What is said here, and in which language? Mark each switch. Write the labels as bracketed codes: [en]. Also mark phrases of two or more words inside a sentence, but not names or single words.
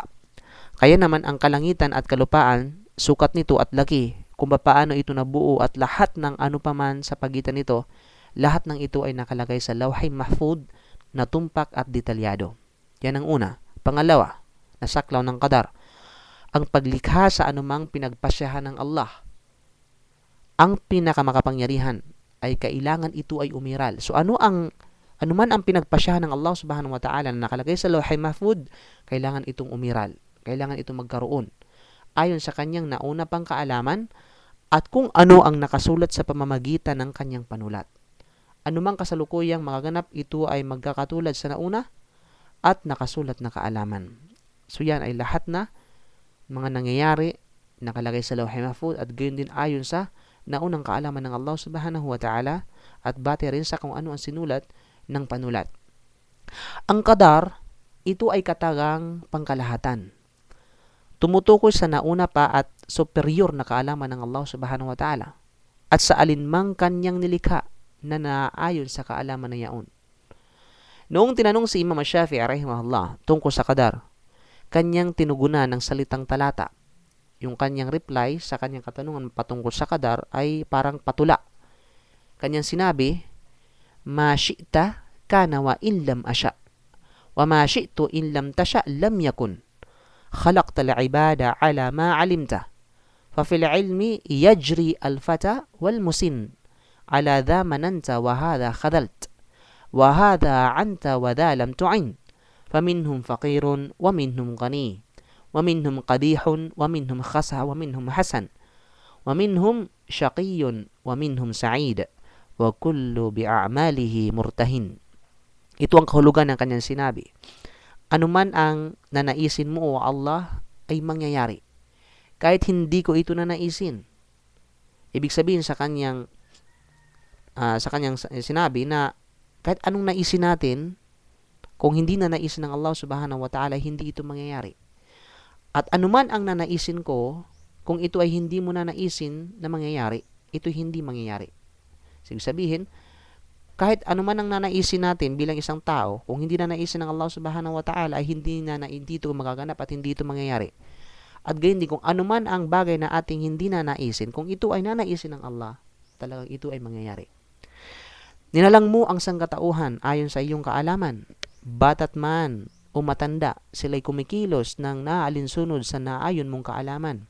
[tl] Kaya naman ang kalangitan at kalupaan, sukat nito at laki, kung paano ito nabuo at lahat ng ano paman sa pagitan nito, lahat ng ito ay nakalagay sa Lawh Mahfuz na tumpak at detalyado. Yan ang una. Pangalawa, na saklaw ng qadar, ang paglikha sa anumang pinagpasyahan ng Allah. Ang pinakamakapangyarihan ay kailangan ito ay umiral. So anuman ang pinagpasyahan ng Allah [ar] سبحانه وتعالى [tl] na nakalagay sa Lawh Mahfuz, kailangan itong umiral. Kailangan itong magkaroon ayon sa kanyang nauna pang kaalaman at kung ano ang nakasulat sa pamamagitan ng kanyang panulat. Anumang kasalukuyang magaganap, ito ay magkakatulad sa nauna at nakasulat na kaalaman. So yan ay lahat na mga nangyayari nakalagay sa Lawh Mahfuz at gayon din ayon sa naunang kaalaman ng Allah [ar] سبحانه وتعالى [tl] at base rin sa kung ano ang sinulat ng panulat. Ang qadar, ito ay katagang pangkalahatan. Tumutukoy sa nauna pa at superior na kaalaman ng Allah [ar] سبحانه وتعالى [tl] at sa alinmang kanyang nilikha na naayon sa kaalaman na yaon. Noong tinanong si Imam Shafi'i rahimahullah tungkol sa qadar, kanyang tinugunan ng salitang talata. Yung kanyang reply sa kanyang katanungan patungkol sa qadar ay parang patula. Kanyang sinabi, [ar] "ما شئت كان وإن لم أشأ وما شئت إن لم تشأ لم يكن. خلقت العباد على ما علمت. ففي العلم يجري الفتى والمسن. على ذا مننت وهذا خذلت وهذا أعنت وذا لم تعن. فمنهم فقير ومنهم غني ومنهم قادح ومنهم خسا ومنهم حسن. ومنهم شقي ومنهم سعيد. وكل بأعماله مرتهن." [tl] Ito ang kahulugan ng kanyang sinabi. Anuman ang nanaisin mo, o Allah, ay mangyayari. Kahit hindi ko ito nanaisin. Ibig sabihin sa kanyang sinabi na kahit anong naisin natin, kung hindi nanaisin ng Allah [ar] سبحانه وتعالى, [tl] hindi ito mangyayari. At anuman ang nanaisin ko, kung ito ay hindi mo nanaisin na mangyayari, ito hindi mangyayari. Ibig sabihin, kahit anuman ang nanaisin natin bilang isang tao, kung hindi nanaisin ng Allah [ar] سبحانه وتعالى, [tl] ay hindi ito magaganap at hindi ito mangyayari. At gayon din, kung anuman ang bagay na ating hindi nanaisin, kung ito ay nanaisin ng Allah, talagang ito ay mangyayari. Ninalang mo ang sangkatauhan ayon sa iyong kaalaman. Bata't man o matanda, sila'y kumikilos ng naaalinsunod sa naayon mong kaalaman.